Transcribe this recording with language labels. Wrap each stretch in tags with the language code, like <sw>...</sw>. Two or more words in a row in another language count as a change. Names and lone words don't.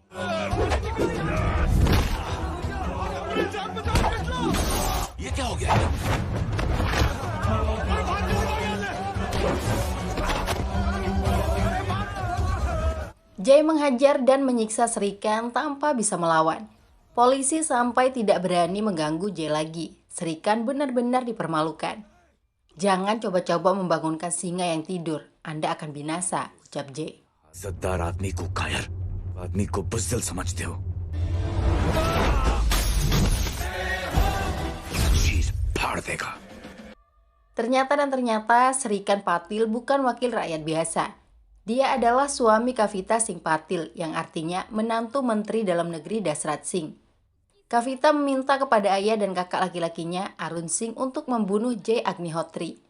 <id>Jay menghajar dan menyiksa Serikan tanpa bisa melawan. Polisi sampai tidak berani mengganggu Jay lagi. Serikan benar-benar dipermalukan. Jangan coba-coba membangunkan singa yang tidur. Anda akan binasa, ucap Jay.</id> <hi>इज्जतदार आदमी को कायर, आदमी को बुज़दिल समझते हो। चीज फाड़ देगा।</hi> <id>Ternyata Serikan Patil bukan wakil rakyat biasa. Dia adalah suami Kavita Singh Patil yang artinya menantu Menteri Dalam Negeri Dasrat Singh. Kavita meminta kepada ayah dan kakak laki-lakinya Arun Singh untuk membunuh Jay Agnihotri.</id>